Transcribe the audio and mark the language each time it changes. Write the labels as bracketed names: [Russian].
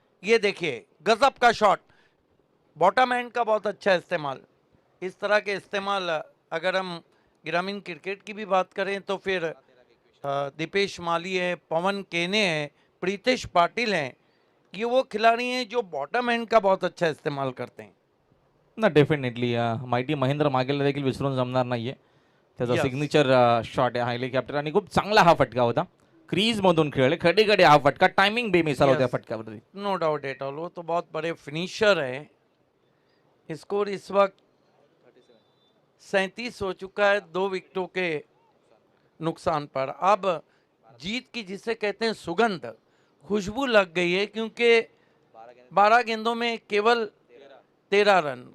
[Hindi] ये देखिए गजब का शॉट, बॉटम एंड का बहुत अच्छा इस्तेमाल। इस तरह के इस्तेमाल अगर हम ग्रामीण क्रिकेट की भी बात करें तो फिर दीपेश माली है, पवन केने है, प्रीतेश पाटिल हैं, ये वो खिलाड़ी हैं जो बॉटम एंड का बहुत अच्छा इस्तेमाल करते हैं। [Marathi] ना डेफिनेटली माहिती महेंद्र मागेला देखील विसरून जमणार नाहीये, त्याचा [English] Yes. [Marathi] सिग्नेचर शॉट आहे हा हेलिकॉप्टर आणि खूप चांगला हा फटका होता, क्रीज मधून खेळले, खडे खडे हा फटका, टायमिंग बेमिसाल होत्या [English] Yes. [Marathi] फटक्यावरती। [English] no doubt at all, [Hindi] वो तो बहुत बड़े फिनिशर है। स्कोर इस वक्त 37 हो चुका है 2 विकेटों के नुकसान पर। अब जीत की जिसे कहते हैं सुगंध, खुशबू लग गई है, क्योंकि 12 गेंदों में केवल 13 रन।